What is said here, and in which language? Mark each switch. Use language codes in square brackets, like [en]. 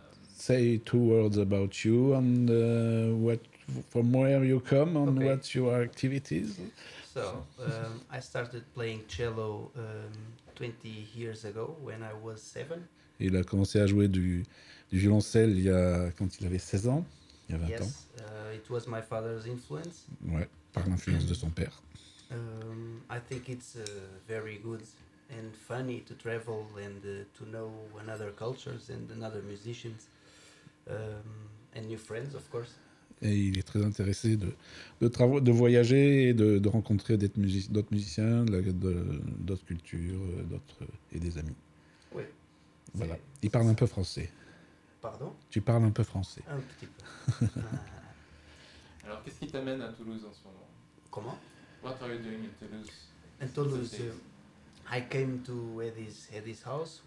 [en] Say two words about you and from where you come and what's your activities. So, I started playing cello 20 years ago when I was 7. [fr] Il a commencé à jouer du violoncelle quand il avait 16 ans, il y a 20 ans. [en] Yes, it was my father's influence. [fr] Ouais, par l'influence de son père. [en] I think it's very good and funny to travel and to know another cultures and another musicians and new friends, of course. [fr] Et il est très intéressé de voyager et de rencontrer d'autres musiciens, d'autres cultures, d'autres et des amis. Oui. Voilà. Il parle un peu français. Pardon ? Tu parles un peu français. Un petit peu. Alors, qu'est-ce qui t'amène à Toulouse en ce moment ? Comment ? [en] What are you doing in Toulouse ? In Toulouse, I came to Eddie's house.